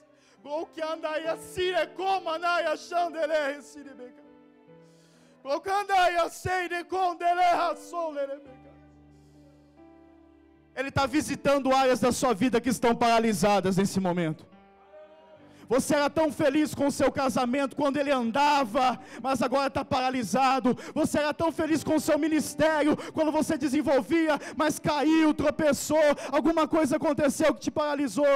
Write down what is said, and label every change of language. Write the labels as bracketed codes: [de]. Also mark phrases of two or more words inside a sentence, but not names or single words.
[pt] Bloqueandaia sire comanaia chandele siribeca. Blocandaia seire condeleha solerebeca. Ele está visitando áreas da sua vida que estão paralisadas nesse momento. Você era tão feliz com o seu casamento quando ele andava, mas agora está paralisado. Você era tão feliz com o seu ministério quando você desenvolvia, mas caiu, tropeçou, alguma coisa aconteceu que te paralisou.